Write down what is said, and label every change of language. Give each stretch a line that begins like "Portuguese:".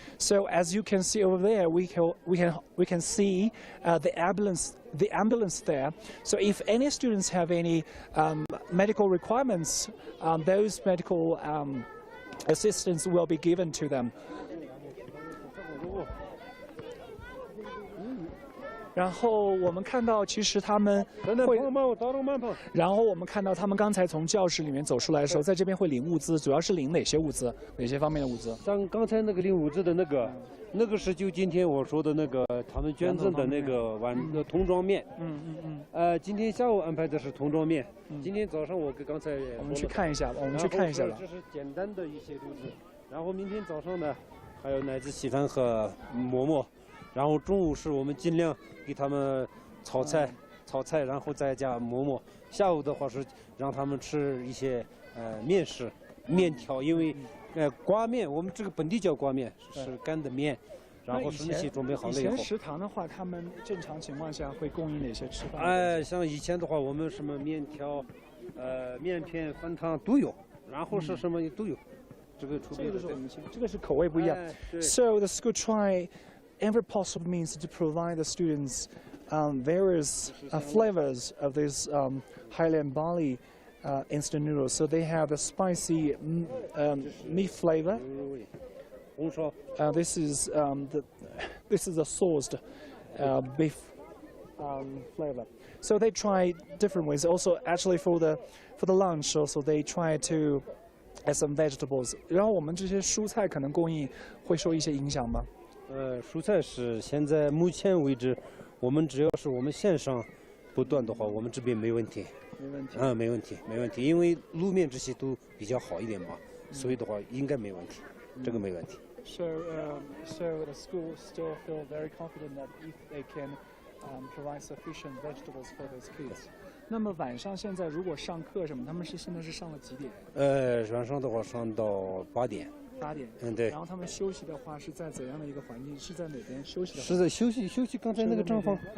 English: So as you can see over there, we can see the ambulance there. So if any students have any medical requirements, those medical assistance will be given to them.
Chinese: 然后我们看到，其实他们会，然后我们看到他们刚才从教室里面走出来的时候，在这边会领物资，主要是领哪些物资？哪些方面的物资？像刚才那个领物资的那个是就今天我说的那个他们捐赠的那个桶装面。今天下午安排的是桶装面。今天早上我刚才我们去看一下，我们去看一下吧。这是简单的一些东西。然后明天早上呢，还有奶子稀饭和馍馍。然后中午是我们尽量给他们炒菜，然后再加馍馍。下午的话是让他们吃一些面食、面条，因为挂面我们这个本地叫挂面，是干的面，然后是那些准备好了以后。以前食堂的话，他们正常情况下会供应哪些吃饭？像以前的话，我们什么面条、面片、饭汤都有，然后是什么都有。这个储备的，这个是口味不一样。
English: So the school try every possible means to provide the students various flavors of this Highland barley instant noodles. So they have a spicy meat flavor. This is a sauced beef flavor. So they try different ways. Also, actually for the lunch, also they try to add some vegetables.
Chinese: 然后我们这些蔬菜可能供应会受一些影响吗？蔬菜是现在目前为止，我们只要是我们线上不断的话，我们这边没问题。没问题，没问题，因为路面这些都比较好一点嘛，所以的话应该没问题，这个没问题。
English: So the school still feel very confident that if they can provide sufficient vegetables for those kids.
Chinese: 那么晚上现在如果上课什么，他们现在是上了几点？晚上的话上到8点。 8点，对。然后他们休息的话是在怎样的一个环境？是在哪边休息的？是在休息刚才那个账房。